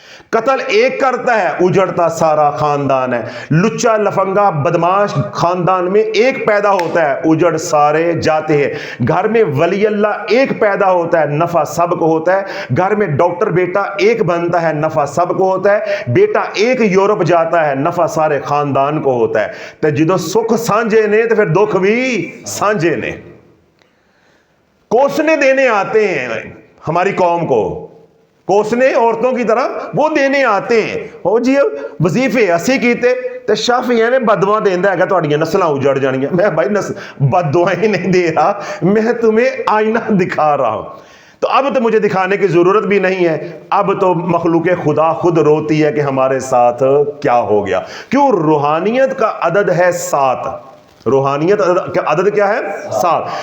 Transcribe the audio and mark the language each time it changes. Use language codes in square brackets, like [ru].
[ur] قتل ایک کرتا ہے, اجڑتا سارا خاندان ہے. لچا لفنگا بدماش خاندان میں ایک پیدا ہوتا ہے, اجڑ سارے جاتے ہیں. گھر میں ولی اللہ ایک پیدا ہوتا ہے, نفع سب کو ہوتا ہے. گھر میں ڈاکٹر بیٹا ایک بنتا ہے, نفع سب کو ہوتا ہے. بیٹا ایک یورپ جاتا ہے, نفع سارے خاندان کو ہوتا ہے. [pa] تے جدوں سکھ سانجے نے تے پھر دکھ بھی سانجے نے. [ur] کوسنے دینے آتے ہیں ہماری قوم کو, کوسنے عورتوں کی طرح وہ دینے آتے ہیں. [pa] ہو جی وظیفے اسی کیتے تے شافی ایویں بددعا دیندا ہے کہ تہاڈیاں نسلاں اجڑ جانگیاں. [ur] میں بھائی بددعائیں ہی نہیں دے رہا, میں تمہیں آئینہ دکھا رہا ہوں. تو اب تو مجھے دکھانے کی ضرورت بھی نہیں ہے, اب تو مخلوق خدا خود روتی ہے کہ ہمارے ساتھ کیا ہو گیا. کیوں؟ روحانیت کا عدد ہے 7. روحانیت کا عدد کیا ہے؟ 7.